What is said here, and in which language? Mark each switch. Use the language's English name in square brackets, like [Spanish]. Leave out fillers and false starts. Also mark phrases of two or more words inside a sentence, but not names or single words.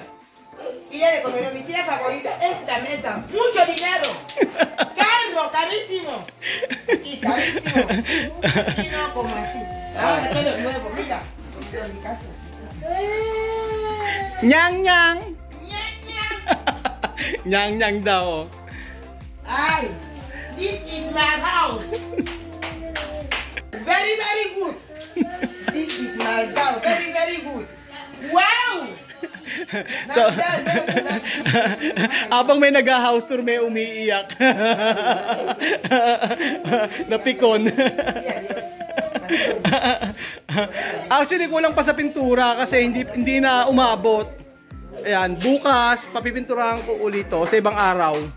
[Spanish] Silla de comedor, mi silla favorita. Esta mesa. Mucho dinero. Carro, carísimo. Y carísimo. Y no como así. Ahora todo nuevo, mira. En mi casa. Nyang nyang. Ñaña. Nyang nyang daw. Ay, [English] this is my house. Very, very good. This is my house. Very, very good. Wow! [Filipino] So, abang may nag- [English] house tour, [Filipino] may umiiyak. Napikon. Actually, kulang pa sa pintura kasi hindi na umabot. Ayan, bukas, papipinturahan ko ulit to sa ibang araw.